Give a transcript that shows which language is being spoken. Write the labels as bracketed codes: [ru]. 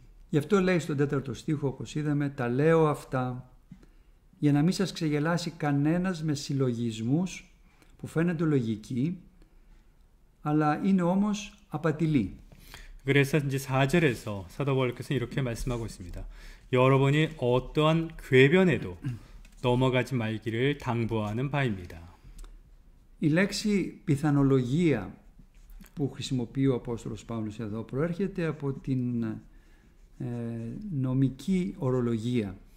[el] Γι' αυτό λέει στον 4ο στίχο, όπως είδαμε, τα λέω αυτά για να μην σας ξεγελάσει κανένας με συλλογισμούς που φαίνονται λογικοί, αλλά είναι όμως απατηλοί. [ko] 그래서 이제 4절에서 사도 바울께서는 이렇게 말씀하고 있습니다. 여러분이 어떠한 궤변에도 넘어가지 말기를 당부하는 바입니다. [el] Η λέξη πιθανολογία που χρησιμοποιεί ο Απόστολος Παύλος εδώ προέρχεται από την νομική ορολογία.